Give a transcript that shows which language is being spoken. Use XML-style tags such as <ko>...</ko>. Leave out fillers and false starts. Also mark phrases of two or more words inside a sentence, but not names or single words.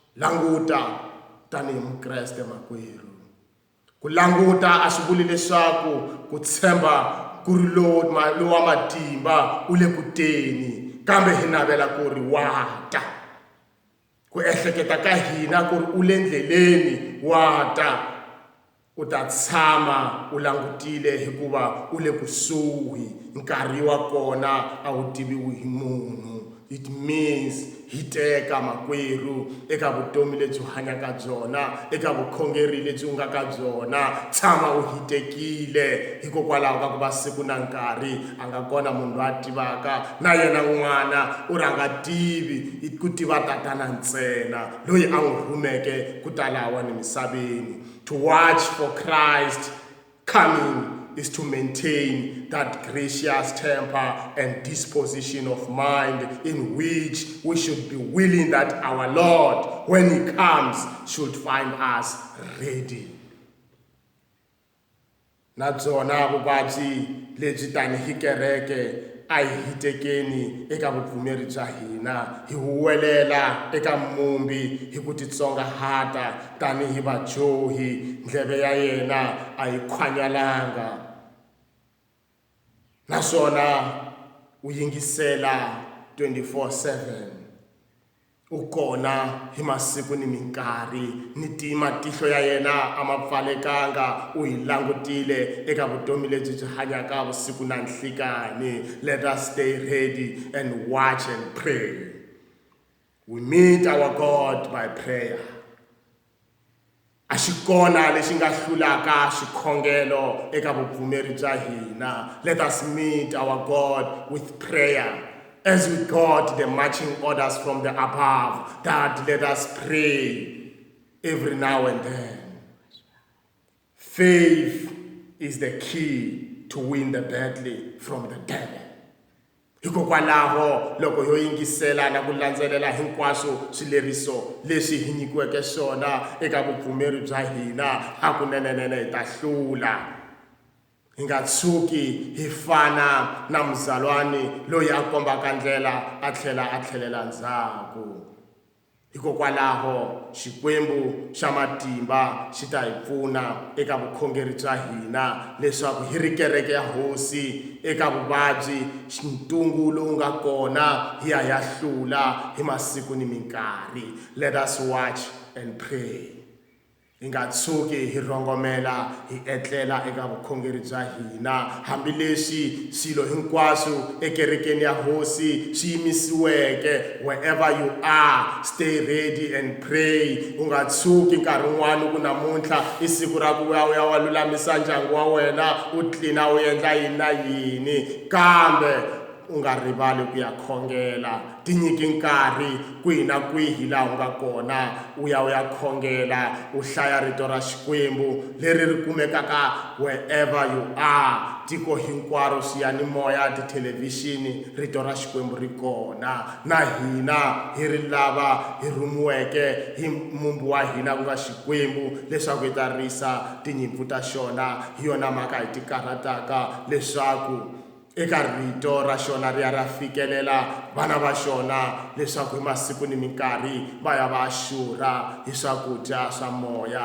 <ts>languta tanihi mukreste makwerhu. Ku languta a swi vuli leswaku ku tshemba ku ri lowa matimba u le kuteni, kambe hi navela ku ri wa ta. Ku ehleketa ka hina ku ri u le ndleleni wa ta, u ta tshama u langutile hikuva u le kusuhi, nkarhi wa kona a wu tiviwi hi munhu.</ts> <en>It means</en> <ts>hi teka makwerhu eka vutomi lebyi u hanyaka byona, eka vukhongeri lebyi u nga ka byona, tshama u hitekile hikokwalaho ka ku va siku na nkarhi a nga kona munhu loyi a tivaka, na yena n'wana u rhanga tivi ku tiva tatana ntsena loyi a n'wi rhumeke ku ta lahawani misaveni.</ts> <en>To watch for Christ coming is to maintain that gracious temper and disposition of mind in which we should be willing that our Lord, when he comes, should find us ready.</en> <ts>Na byona vuvabyi lebyi tanihi kereke a hi hitekeni eka vupfumeri bya hina, hi huwelela eka mumbi hi ku titsongahata tanihi vajohi, ndleve ya yena a yi khwanyalanga, naswona u yingisela 24/7. U kona hi masiku ni minkarhi, ni matihlo ya yena a ma pfalekanga, u hi langutile eka vutomi lebyi byi hanyaka vusiku na nhlikani.</ts> <en>Let us stay ready and watch and pray. We meet our God by prayer.</en> <ts>A xi kona lexi nga hlulaka xikhongelo eka vupfumeri bya hina.</ts> <en>Let us meet our God with prayer. As we got the marching orders from the above, that let us pray every now and then. Faith is the key to win the battle from the devil.</en> <ts>Hikokwalaho loko ho yingisela na ku landzelela hinkwaswo swileriso leswi hi nyikiweke swona eka vupfumeri bya hina, hakunene hi ta hlula. Hi nga tshuki hi fana na mzalwani loyi a kombaka ndlela a tlhela a tlhelela ndzhaku. Hikokwalaho Xikwembu xa matimba xi ta hi pfuna eka vukhongeri bya hina leswaku hi ri kereke ya hosi eka vuvabyi ntungu lowu nga kona hi ya hlula hi masiku ni minkarhi.</ts> <en>Let us watch and pray.</en> <ts>Hi nga tshuki hi rhongomela hi etlela eka vukhongeri bya hina, hambileswi swilo hinkwaswo ekerekeni ya hosi swi yimisiweke.</ts> <en>Wherever you are, stay ready and pray.</en> <ts>U nga tshuki nkarhi wun'wani ku namuntlha i siku ra ku ya wa lulamisa ndyangu wa wena, u tlilina u endla yini na yini, kambe u nga rivali ku ya khongela. Tinyiki nkarhi kwihi na kwihi laha u nga kona, u ya khongela, u hlaya rito ra Xikwembu leri ri kumekaka</ts> <en>wherever you are.</en> <ts>Tiko hinkwaro swiyanimoya, tithelevhixini, rito ra Xikwembu ri kona. Na hina hi ri lava hi rhumiweke hi mumbi wa hina ku nga Xikwembu leswaku hi ta risa tinyimpfu ta xona. Hi yona mhaka hi ti karhataka leswaku eka rito ra xona ri ya ra fikelela vana va xona, leswaku hi masiku ni minkarhi va ya va xurha hi swakudya swa moya.</ts>